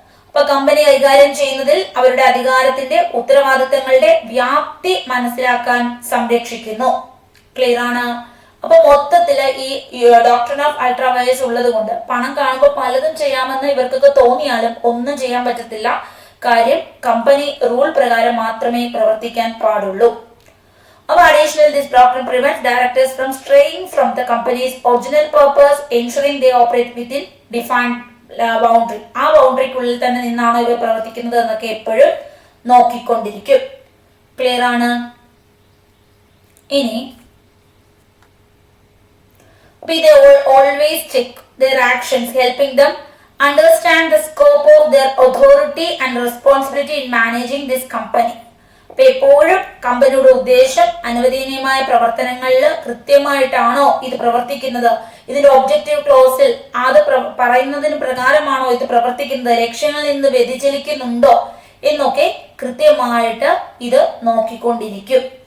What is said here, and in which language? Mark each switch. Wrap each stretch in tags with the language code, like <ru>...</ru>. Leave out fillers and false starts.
<ml>അപ്പൊ കമ്പനി കൈകാര്യം ചെയ്യുന്നതിൽ അവരുടെ അധികാരത്തിന്റെ ഉത്തരവാദിത്തങ്ങളുടെ വ്യാപ്തി മനസ്സിലാക്കാൻ സംരക്ഷിക്കുന്നു. ക്ലിയർ ആണ്? അപ്പൊ മൊത്തത്തില് ഈ ഡോക്ടർ ഓഫ് അൾട്രാ വയർസ് ഉള്ളത് കൊണ്ട് പണം കാണുമ്പോൾ പലതും ചെയ്യാമെന്ന് ഇവർക്കൊക്കെ തോന്നിയാലും ഒന്നും ചെയ്യാൻ പറ്റത്തില്ല. കാര്യം കമ്പനി റൂൾ പ്രകാരം മാത്രമേ പ്രവർത്തിക്കാൻ പാടുള്ളൂ.</ml> <en>Our additional, this doctrine prevents directors from straying from the company's original purpose, ensuring they operate within defined boundary.</en> <ml>ആ ബൗണ്ടറിക്കുള്ളിൽ തന്നെ നിന്നാണ് ഇവർ പ്രവർത്തിക്കുന്നത് എന്നൊക്കെ എപ്പോഴും നോക്കിക്കൊണ്ടിരിക്കും. ക്ലിയർ ആണ്? ഇനി</ml> <en>they always check their actions, helping them understand the scope of their authority and responsibility in managing this company.</en> <ml>അപ്പൊ എപ്പോഴും കമ്പനിയുടെ ഉദ്ദേശം, അനുവദനീയമായ പ്രവർത്തനങ്ങളിൽ കൃത്യമായിട്ടാണോ ഇത് പ്രവർത്തിക്കുന്നത്, ഇതിന്റെ ഒബ്ജക്റ്റീവ് ക്ലോസിൽ അത് പറയുന്നതിന് പ്രകാരമാണോ ഇത് പ്രവർത്തിക്കുന്നത്, ലക്ഷ്യങ്ങളിൽ നിന്ന് വ്യതിചലിക്കുന്നുണ്ടോ എന്നൊക്കെ കൃത്യമായിട്ട് ഇത് നോക്കിക്കൊണ്ടിരിക്കും.</ml>